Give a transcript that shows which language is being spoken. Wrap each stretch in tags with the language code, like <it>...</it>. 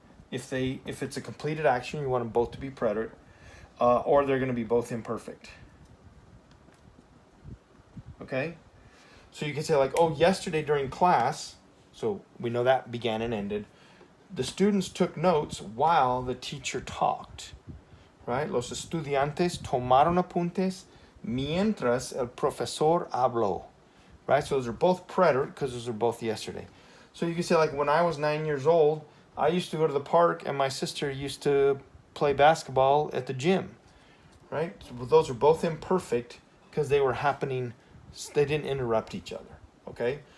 <en>If it's a completed action, you want them both to be preterite, or they're going to be both imperfect. Okay? So you can say like, oh, yesterday during class, so we know that began and ended, the students took notes while the teacher talked. Right?</en> <es>Los estudiantes tomaron apuntes mientras el profesor habló.</es> <en>Right? So those are both preterite because those are both yesterday. So you can say like, when I was 9 years old, I used to go to the park and my sister used to play basketball at the gym, right? So those are both imperfect because they were happening, they didn't interrupt each other, okay?</en>